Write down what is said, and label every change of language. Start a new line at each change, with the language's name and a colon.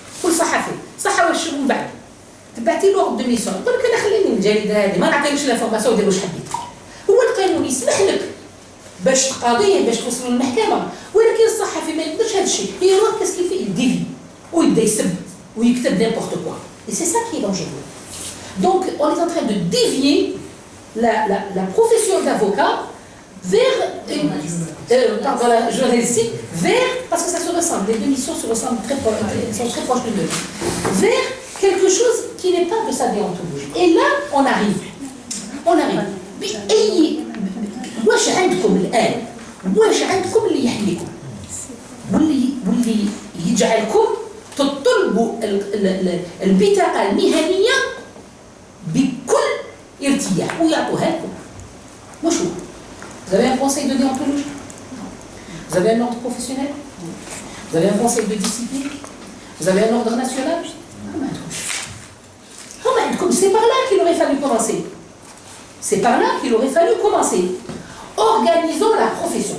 Arabic: كل صحفي صح واش من بعد تبعتي له اوردر دو ميسيون، يقول لك انا خليني من الجريده هذه ما نعطيكش لافورماسيون ودير واش حبيت. هو القانون يسمح لك باش تقاضيه باش توصلوا للمحكمه، ولكن الصحفي ما يقدرش هذا الشيء. يروح كيف يديفي ويبدا يسب ويكتب
French: n'importe quoi. Et c'est ça qui est dangereux. Donc on est en train de dévier la profession d'avocat vers pardon, la journalistique, vers, parce que ça se ressemble, les deux missions se ressemblent sont très proches de deux, vers quelque chose qui n'est pas de sa déontologie. Et là on arrive.
Arabic: بأي واش عندكم الآن؟ واش عندكم اللي يحميكم؟ واللي يجعلكم تطلبوا البطاقة المهنية بكل ارتياح ويعطوها لكم. واش هو؟
French: Vous avez un conseil de déontologie? Vous avez un ordre professionnel? Vous avez un conseil de discipline? Vous avez un ordre national? C'est par là qu'il aurait fallu commencer. C'est par là qu'il aurait fallu commencer. Organisons la profession.